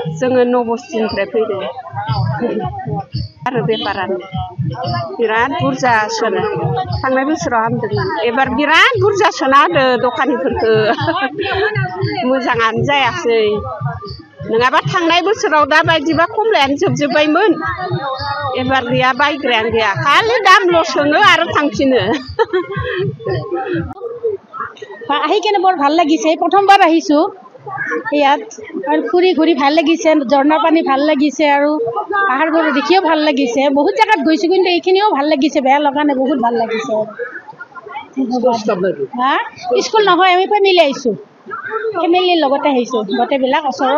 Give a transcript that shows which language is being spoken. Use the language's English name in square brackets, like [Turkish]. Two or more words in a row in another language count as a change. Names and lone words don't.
[Bodo] जोङो नबस्थिनिफ्राय फैदों। आरो बेफारानो बिराद बुरजा सोनो, थांनाय बोसोराव हामदोंमोन, एबार बिराद बुरजा सोना होदो दखानिफोरखौ। मोजाङानो जायासै, नङाबा थांनाय बोसोराव दा बायदिबा कमलायानो जोबजोब्बायमोन। एबार गैया, बायग्रायानो गैया, खालि दामल' सोनो आरो थांफिनो। [Assamese] আহি কেনে বৰ ভাল লাগিছে, প্ৰথমবাৰ আহিছোঁ ইয়াত আৰু ফুৰি ঘূৰি ভাল লাগিছে, ঝৰ্ণাৰ পানী ভাল লাগিছে আৰু পাহাৰবোৰ দেখিও ভাল লাগিছে। বহুত জেগাত গৈছোঁ কিন্তু এইখিনিও ভাল লাগিছে, বেয়া লগা নাই, বহুত ভাল লাগিছে। হা, স্কুল নহয়, আমি ফেমিলি আহিছোঁ, ফেমিলিৰ লগতে আহিছোঁ, গোটেইবিলাক ওচৰৰ।